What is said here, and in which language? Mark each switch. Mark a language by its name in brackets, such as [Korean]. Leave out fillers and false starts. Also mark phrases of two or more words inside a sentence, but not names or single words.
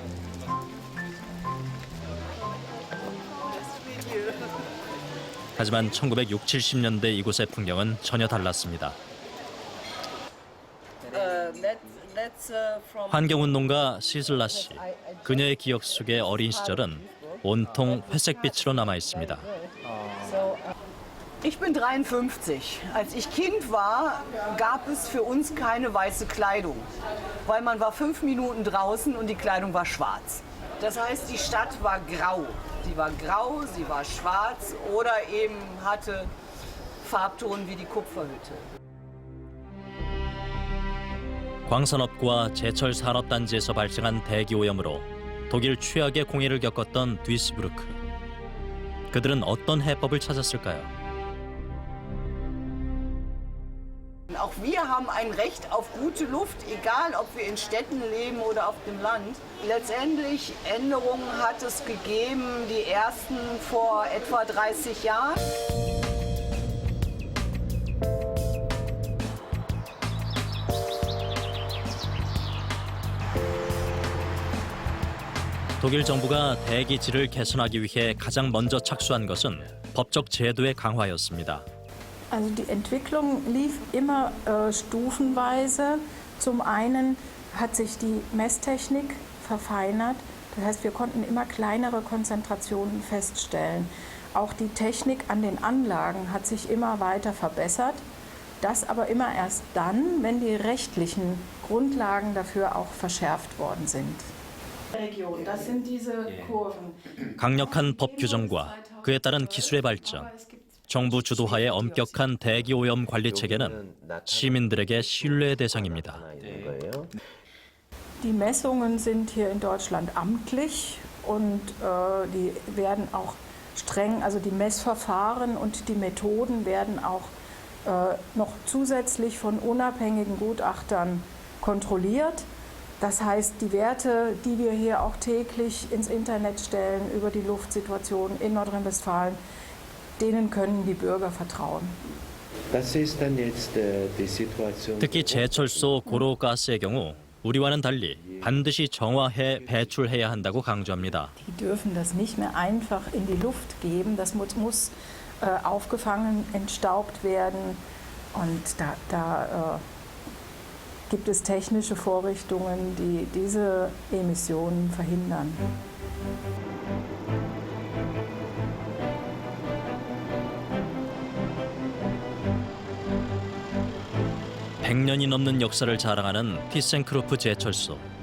[Korean] 하지만 1960, 70년대 이곳의 풍경은 전혀 달랐습니다. 환경운동가 시슬라 씨, 그녀의 기억 속의 어린 시절은 온통 회색빛으로 남아 있습니다. [German] Ich bin 53. Als ich Kind war, gab es für uns keine weiße Kleidung, weil man war 5 Minuten draußen und die Kleidung war schwarz. Das heißt, die Stadt war grau. Sie war grau, sie war schwarz oder eben hatte Farbton wie die Kupferhütte. [Korean] 광산업과 제철 산업단지에서 발생한 대기 오염으로 독일 최악의 공해를 겪었던 뒤스부르크. 그들은 어떤 해법을 찾았을까요? [German] Auch wir haben ein Recht auf gute Luft, egal ob wir in Städten leben oder auf dem Land. Letztendlich Änderungen hat es gegeben, die ersten vor etwa 30 Jahren. [Korean] 독일 정부가 대기질을 개선하기 위해 가장 먼저 착수한 것은 법적 제도의 강화였습니다. [German] Also die Entwicklung lief immer stufenweise. Zum einen hat sich die Messtechnik verfeinert. Das heißt, wir konnten immer kleinere Konzentrationen feststellen. Auch die Technik an den Anlagen hat sich immer weiter verbessert. Das aber immer erst dann, wenn die rechtlichen Grundlagen dafür auch verschärft worden sind. Das sind diese Kurven. [Korean] 강력한 법 규정과 그에 따른 기술의 발전, 정부 주도하의 엄격한 대기 오염 관리 체계는 시민들에게 신뢰의 대상입니다. [German] Die Messungen sind hier in Deutschland amtlich und die werden auch streng, also die Messverfahren und die Methoden werden auch noch zusätzlich von unabhängigen Gutachtern kontrolliert. Das heißt, die Werte, die wir hier auch täglich ins Internet stellen über die Luftsituation in Nordrhein-Westfalen, denen können die Bürger vertrauen. [Korean] 특히 제철소 고로가스의 경우 우리와는 달리 반드시 정화해 배출해야 한다고 강조합니다. [German] Die dürfen das nicht mehr einfach in die Luft geben. Das muss aufgefangen, entstaubt werden. Und da gibt es technische Vorrichtungen, die diese Emissionen verhindern. [Korean] (100년이) 넘는 역사를 자랑하는 티센크루프 제철소.